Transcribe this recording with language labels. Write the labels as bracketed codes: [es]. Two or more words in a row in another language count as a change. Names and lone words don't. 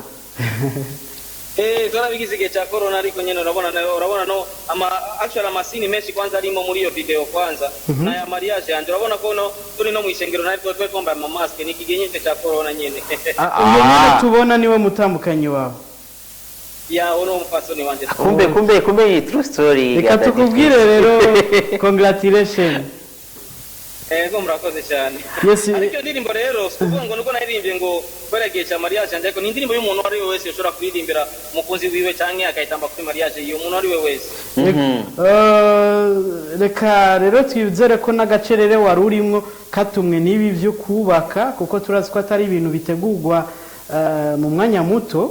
[rn] Twarabigize igihe cya corona ariko nyene urabona no actually amasini menshi kwanza arimo muri iyo video kwanza na ya mariage yanje urabona ko no turi no mu ishengero nariko twomba ama mask ni kigenyete cya corona nyene. Umuntu tubona niwe mutambukanyi wawe. Ya ono mfasoni wanje. Kumbe ni True Story. Reka tukubwire rero congratulations. Ego murakoze cyane. Yes. Ariko ndirimbo rero kuvuga ngo nuko naririmbye ngo kweragiye cya mariage yanje ariko ni indirimbo y'umuntu wari we wese ushobora kuririmbira umukunzi wiwe canke akayitamba kuri mariage iyo umuntu wari we wese. Reka rero twizere ko n'agacerere wari urimo katumwe n'ibi byo kubaka kuko turazi ko atari ibintu bitegurwa mu mwanya muto.